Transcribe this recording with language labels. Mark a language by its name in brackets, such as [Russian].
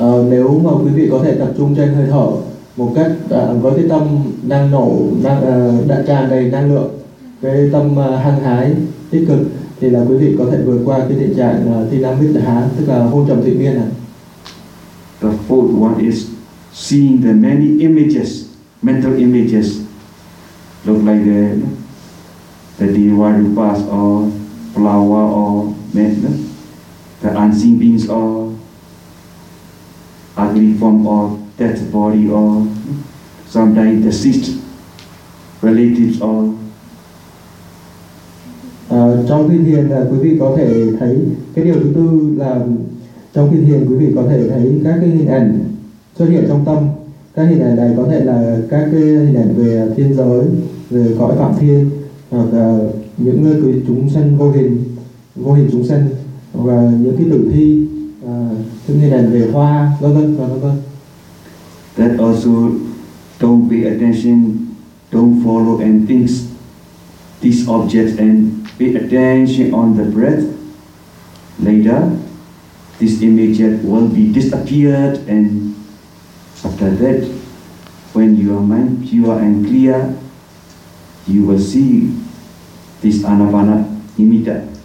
[Vietnamese] Nếu mà quý vị có thể tập trung trên hơi thở một cách với cái tâm năng nổ, đã tràn đầy năng lượng, cái tâm hăng hái, tích cực, thì là quý vị có thể vượt qua cái tình trạng tinamitthaha, tức là hôn trầm thủy miên à. [English] The fourth one is seeing the many images, mental images, look like the deva rupas or flower or the unseen beings or ugly form or dead body or sometimes deceased relatives or. [Vietnamese] Trong khi thiền là quý vị có thể thấy cái điều thứ tư là trong khi thiền quý vị có thể thấy các cái hình ảnh xuất hiện trong tâm. Các hình ảnh này có thể là các cái hình ảnh về thiên giới, về cõi phạm thiên, hoặc là những người chúng sanh vô hình chúng sanh, và những cái tử thi, những hình ảnh về hoa, vân vân. [English] That also don't pay attention, don't follow and think these objects and pay attention on the breath. Later, this image will be disappeared, and after that, when your mind pure and clear, you will see this anapana nimitta.